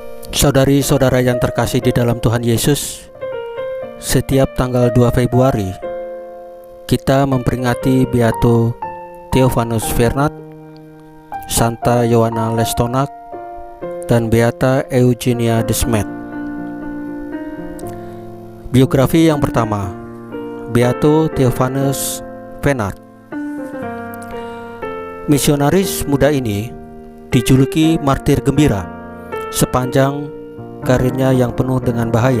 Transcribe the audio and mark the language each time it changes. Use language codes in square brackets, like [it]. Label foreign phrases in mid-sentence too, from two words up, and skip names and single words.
[id] Saudari-saudara yang terkasih di dalam Tuhan Yesus, setiap tanggal 2 Februari kita memperingati Beato Theophanus Fernat, Santa Ioanna Lestonac, dan Beata Eugenia de Smet. Biografi yang pertama, Beato Theophanus Fernat. Misionaris muda ini dijuluki martir gembira sepanjang karirnya yang penuh dengan bahaya.